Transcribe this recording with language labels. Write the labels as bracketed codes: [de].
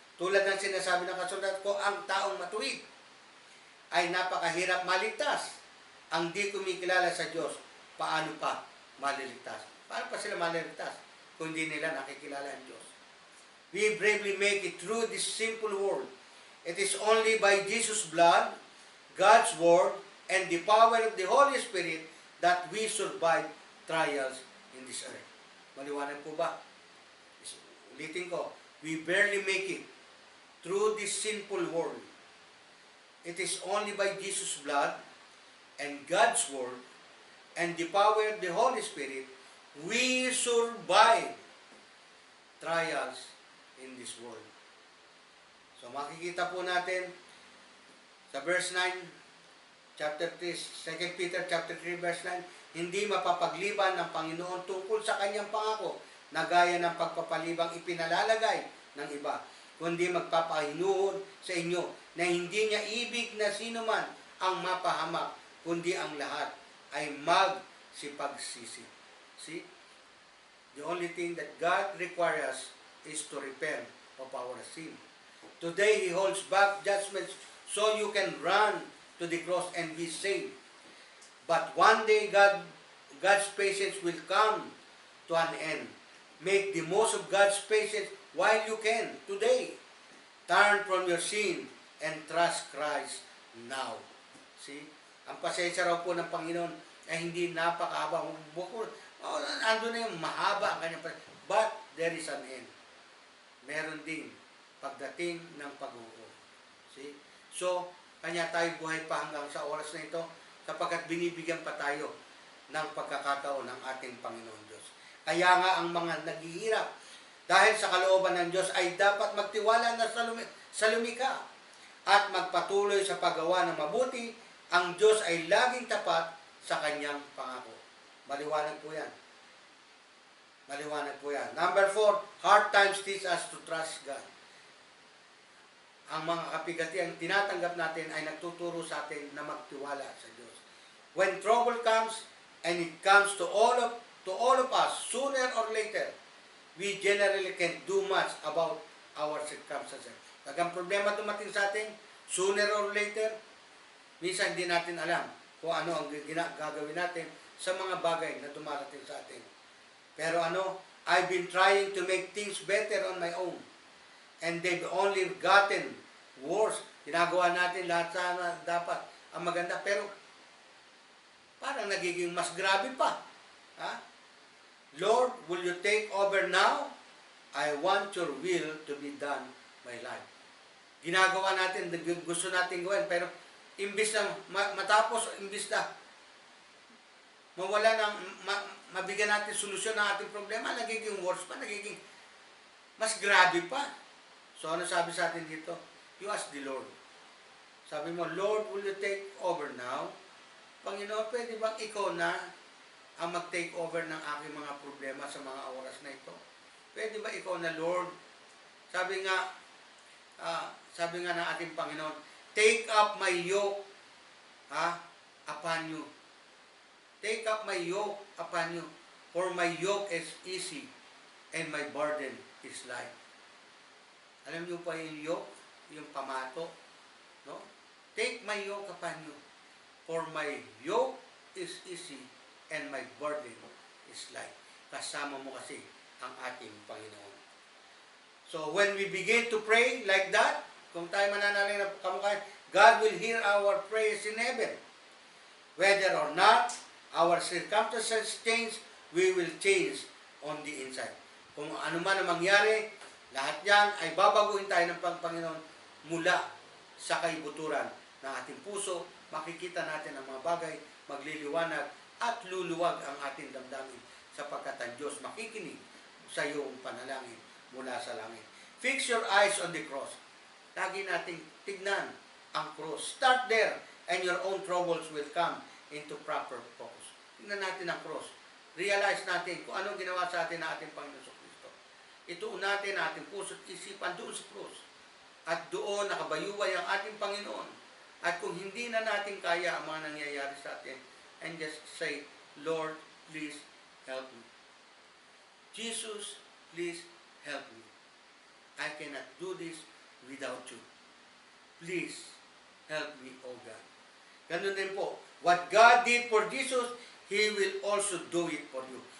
[tl] Tulad ng sinasabi ng kasulatan, kung ang taong matuwid ay napakahirap maligtas, ang di kumikilala sa Diyos, paano pa maliligtas? Paano pa sila maliligtas kung hindi nila nakikilala ang Diyos? [en] We bravely make it through this simple world. It is only by Jesus' blood, God's word, and the power of the Holy Spirit that we survive trials in this earth. [tl] Maliwanag po ba? Ulitin ko, [en] we barely make it through this sinful world. It is only by Jesus' blood and God's word and the power of the Holy Spirit we survive trials in this world. [tl] So makikita po natin sa verse 9, chapter 3, 2 Peter chapter 3 verse 9, hindi mapapagliban ng Panginoon tungkol sa kanyang pangako na gaya ng pagpapalibang ipinalalagay ng iba, kundi magpapahinuhod sa inyo na hindi niya ibig na sino man ang mapahamak, kundi ang lahat ay magsipagsisi. [en] See? The only thing that God requires is to repent of our sin. Today, He holds back judgments so you can run to the cross and be saved. But one day, God's patience will come to an end. Make the most of God's patience while you can today. Turn from your sin and trust Christ now. See? [tl] Ang pasensya raw po ng Panginoon ay hindi napakahaba. Ando na yung mahaba ang kanyang pasensya. [en] But there is an end. [tl] Meron din pagdating ng pag-uwi. [en] See? [tl] So, kanya tayo buhay pa hanggang sa oras na ito sapagkat binibigyan pa tayo ng pagkakataon ng ating Panginoon Diyos. Kaya nga ang mga naghihirap dahil sa kalooban ng Diyos ay dapat magtiwala na sa lumikha at magpatuloy sa paggawa ng mabuti. Ang Diyos ay laging tapat sa kanyang pangako. Maliwanag po yan. Maliwanag po yan. [en] Number 4, hard times teach us to trust God. [tl] Ang mga kapigatiang tinatanggap natin ay nagtuturo sa atin na magtiwala sa Diyos. [en] When trouble comes, and it comes to all of us, sooner or later, we generally can't do much about our circumstances. [tl] Pag ang problema dumating sa atin, [en] sooner or later, [tl] minsan hindi natin alam kung ano ang gagawin natin sa mga bagay na dumarating sa atin. Pero [en] I've been trying to make things better on my own. And they've only gotten worse. [tl] Ginagawa natin lahat sana dapat ang maganda. Pero parang nagiging mas grabe pa. Ha? [en] Lord, will you take over now? I want your will to be done my life. [tl] Ginagawa natin, gusto natin gawin, pero imbis na matapos, imbis na mawala ng, mabigyan natin solusyon ng ating problema, nagiging worse pa, nagiging mas grabe pa. So ano sabi sa atin dito? [en] You ask the Lord. [tl] Sabi mo, [en] Lord, will you take over now? [tl] Panginoon, pwede bang ikaw na ang mag-take over ng aking mga problema sa mga oras na ito? Pwede ba ikaw na, Lord? Sabi nga ng ating Panginoon, [en] take up my yoke upon you. Take up my yoke upon you, for my yoke is easy and my burden is light. [tl] Alam niyo pa yung yoke, yung pamato, no? [en] Take my yoke upon you, for my yoke is easy and my burden is light. [tl] Kasama mo kasi ang ating Panginoon. [en] So when we begin to pray like that, [tl] kung tayo mananalig na kamukha, [en] God will hear our prayers in heaven. Whether or not our circumstances change, we will change on the inside. [tl] Kung ano man ang mangyari, lahat yan ay babaguhin tayo ng Panginoon mula sa kaibuturan ng ating puso. Makikita natin ang mga bagay, magliliwanag at luluwag ang ating damdamin sapagkat ang Diyos makikinig sa iyong panalangin mula sa langit. [en] Fix your eyes on the cross. [tl] Lagi nating tignan ang cross. [en] Start there and your own troubles will come into proper focus. [tl] Tignan natin ang cross. Realize natin kung anong ginawa sa atin ng ating Panginoon Kristo. Ituon natin ang ating puso't isipan doon sa cross. At doon nakabayuway ang ating Panginoon. At kung hindi na natin kaya ang mga nangyayari sa atin, [en] and just say, Lord, please help me. Jesus, please help me. I cannot do this without you. Please help me, O God. [tl] Ganun din po. [en] What God did for Jesus, He will also do it for you.